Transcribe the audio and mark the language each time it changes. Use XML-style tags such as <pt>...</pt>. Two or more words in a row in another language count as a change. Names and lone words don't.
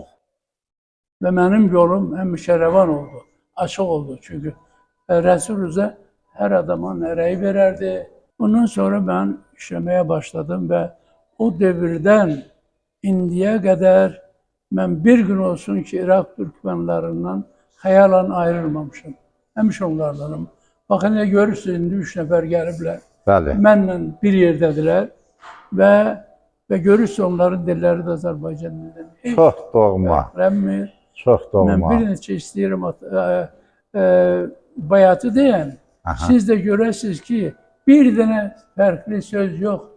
<tr>Ve benim yolum həmişə revan oldu, açık oldu çünkü Resul Rıza her adama nereyi vererdi. Ondan sonra ben işlemeye başladım ve o devirden indiye kadar ben bir gün olsun ki Irak Türkmenlerinden hayalan ayrılmamışım.</tr> <az>Həmişə onlardanım.</az> <tr>Bakın ne görürsünüz,</tr> <az>indi 3 nəfər gəliblər. Bəli. Mənlə bir yerdədirlər ve görürsünüz onların dilləri də Azərbaycan dilidir. Çox doğma. Rəmmir. Çox Mən doğma. bir neçə istəyirəm bayatı deyən. Aha. Siz də görəsiniz ki, bir dənə fərqli söz yoxdur.</az>